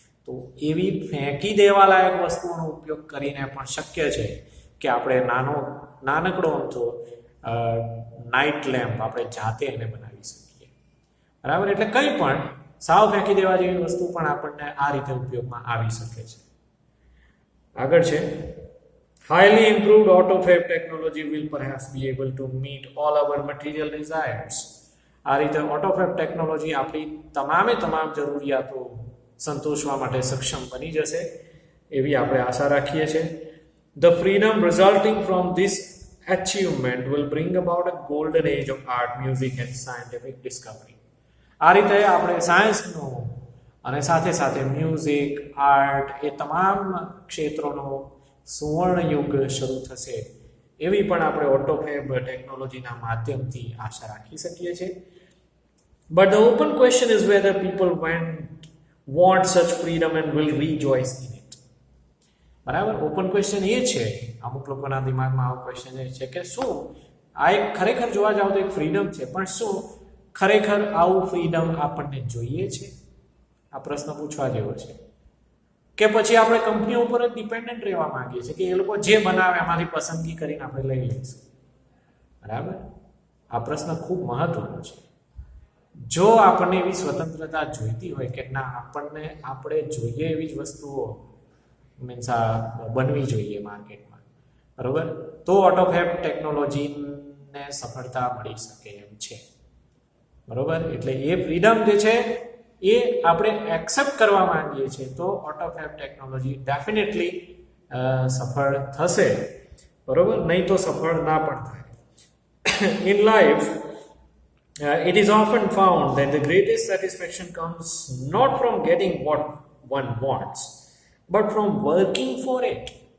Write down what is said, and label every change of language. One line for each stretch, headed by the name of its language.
Gujarati: તો એવી ફેંકી દેવા લાયક વસ્તુઓનો ઉપયોગ કરીને પણ શક્ય છે કે આપણે નાનકડો અમથો નાઇટ લેમ્પ આપણે જાતે એને બનાવી શકીએ. બરાબર, એટલે કંઈ પણ સાવ ફેંકી દેવા જેવી વસ્તુ પણ આપણને આ રીતે ઉપયોગમાં આવી શકે છે. આગળ છે,
English: highly improved AutoFab technology will perhaps be able to meet all our material desires.
Gujarati: આ રીતે AutoFab ટેકનોલોજી આપણી તમામ જરૂરિયાતો સંતોષવા માટે સક્ષમ બની જશે એવી આપણે આશા રાખીએ છીએ.
English: The freedom resulting from this achievement will bring about a golden age of art, music and scientific discovery.
Gujarati: આ રીતે આપણે સાયન્સનો અને સાથે સાથે મ્યુઝિક, આર્ટ એ તમામ ક્ષેત્રોનો સુવર્ણ યુગ શરૂ થશે એવી પણ આપણે AutoFab ટેકનોલોજીના માધ્યમથી આશા રાખી શકીએ છીએ.
English: But the open question is whether people want such freedom and will rejoice in it.
Gujarati: બરાબર, ઓપન ક્વેશ્ચન એ છે, અમુક લોકોના દિમાગમાં આવો ક્વેશ્ચન એ છે કે શું આ એક ખરેખર જોવા જાવ તો એક ફ્રીડમ છે, પણ શું ખરેખર આવું ફ્રીડમ આપણને જોઈએ છે? આ પ્રશ્ન પૂછવા જેવો છે. કે પછી આપણે કંપનીઓ ઉપર જ ડિપેન્ડન્ટ રહેવા માંગીએ છીએ કે એ લોકો જે બનાવે એમાંથી પસંદગી કરીને આપણે લઈ લઈશું. બરાબર, આ પ્રશ્ન ખૂબ મહત્વનો છે. જો આપણને એવી સ્વતંત્રતા જોઈતી હોય કે ના, આપણને આપણે જોઈએ એવી જ વસ્તુઓ મીન્સ બનવી જોઈએ માર્કેટમાં, બરાબર, તો AutoFab ટેકનોલોજીને સફળતા મળી શકે એમ છે. બરાબર, એટલે એ ફ્રીડમ જે છે એ આપણે એક્સેપ્ટ કરવા માંગીએ છીએ તો AutoFab ટેકનોલોજી ડેફિનેટલી સફળ થશે, બરાબર, નહીં તો સફળ ના પણ થાય.
English: In life it is often found that the greatest satisfaction comes not from getting what one wants but from working for it.